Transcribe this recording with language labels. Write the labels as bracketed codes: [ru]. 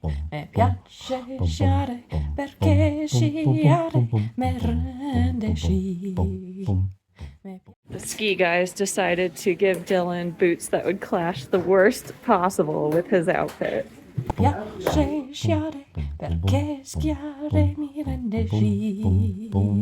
[it] Mi piace sciare perché sciare mi rende chic. [en] The ski guys decided to give Dylan boots that would clash the worst possible with his outfit. [it] Mi piace sciare perché sciare mi rende chic.